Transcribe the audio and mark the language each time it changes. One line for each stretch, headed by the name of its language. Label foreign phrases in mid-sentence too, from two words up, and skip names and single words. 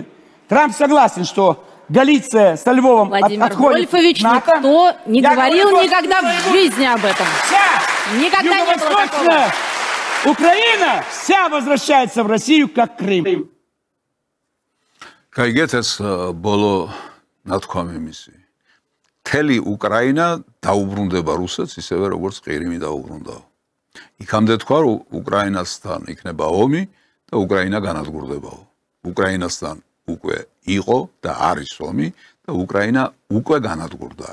Russian: Трамп согласен, что Галиция со Львовом Владимир отходит Вольфович, в НАТО. никто не говорил говорю, никогда в жизни об этом. Вся Никогда не было такого. юго-восточная Украина вся возвращается в Россию, как Крым.
Georgian: Кайгет ეს ბოლო ნათქვამი მისი. მთელი უკრაინა დაუბრუნდება რუსეთს, ისევე როგორც ყირიმი დაუბრუნდაო. იქამდე თქვა, რომ უკრაინასთან იქნება ომი და უკრაინა განადგურდებაო. უკრაინასთან უკვე იყო და არის ომი და უკრაინა უკვე განადგურდა.